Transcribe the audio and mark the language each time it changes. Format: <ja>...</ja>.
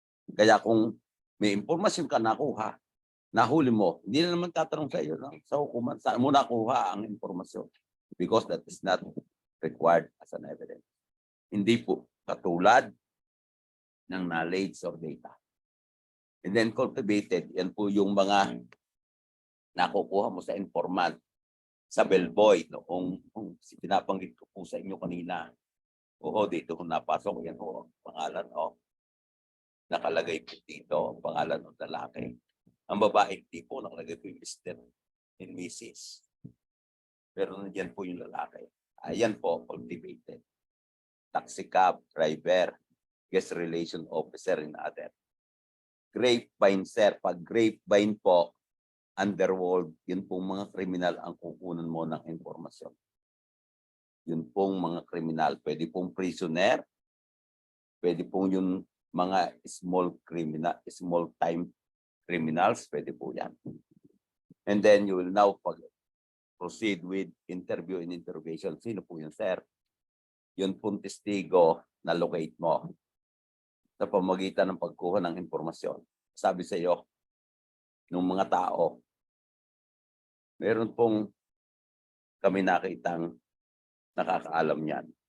<tl>Kaya kung may impormasyon ka nakuha, nahuli mo, hindi na naman tatanong sa iyo sa hukuman, saan mo nakuha ang impormasyon?</tl> <en>Because that is not required as an evidence.</en> <tl>Hindi po katulad ng</tl> <en>knowledge or data. And then cultivated,</en> <tl>yan po yung mga nakukuha mo sa informant, sa bellboy, noong pinapanggit ko po sa inyo kanina. Oo, dito kung napasok, yan po ang pangalan, nakalagay po dito ang pangalan ng lalaki. Ang babae, di po, nakalagay po yung Mr. and Mrs. Pero nandiyan po yung lalaki. Ayan po, cultivated.</tl> <en>Taxi cab, driver, guest relation officer, and other. Grapevine, sir.</en> <tl>Pag grapevine po, underworld, yun pong mga kriminal ang kukunan mo ng informasyon. Yun pong mga kriminal. Pwede pong prisoner, pwede pong yung mga</tl> <en>small time criminals,</en> <tl>pwede po yan.</tl> <en>And then you will now proceed with interview and interrogation.</en> <tl>Sino po yun, sir? Yun pong testigo na locate mo sa pamamagitan ng pagkuha ng informasyon. Sabi sa iyo, ng mga tao, meron pong kami nakitang nakakaalam niyan.</tl>